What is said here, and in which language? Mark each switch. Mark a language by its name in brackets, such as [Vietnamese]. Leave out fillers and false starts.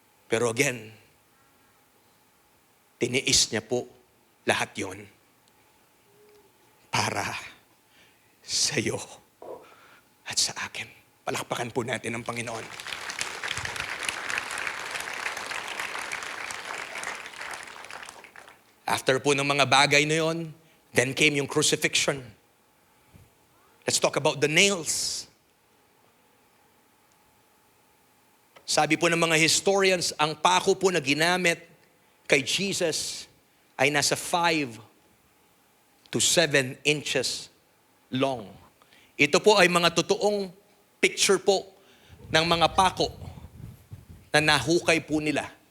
[Filipino] Pero again, tiniis niya po lahat yon para sa iyo at sa akin. Palakpakan po natin ang Panginoon. After po ng mga bagay na yon, then came yung crucifixion. [English] Let's talk about the nails. [Filipino] Sabi po ng mga historians, ang pako po na ginamit kay Jesus ay nasa [English] 5 to 7 inches long. [Filipino] Ito po ay mga totoong picture po ng mga pako na nahukay po nila.